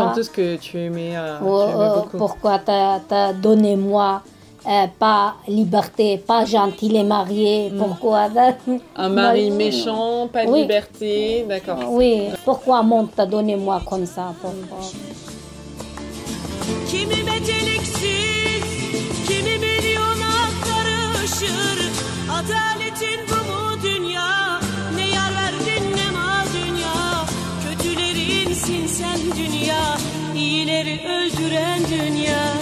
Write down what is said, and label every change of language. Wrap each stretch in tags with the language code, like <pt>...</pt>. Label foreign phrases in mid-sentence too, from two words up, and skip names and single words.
<fr>chanteuse que tu aimais, beaucoup. Pourquoi t'as donné moi pas liberté, pas gentil les mariés? Pourquoi Un mari méchant, pas de Oui. liberté, d'accord. Oui, pourquoi monde t'a donné moi comme ça? Pourquoi?</fr> <tr>Kimi beceriksiz, kimi milyona karışır. Adaletin bu mu dünya? Ne yar verdin ne mal dünya. Kötülerinsin sen dünya, iyileri öldüren dünya.</tr>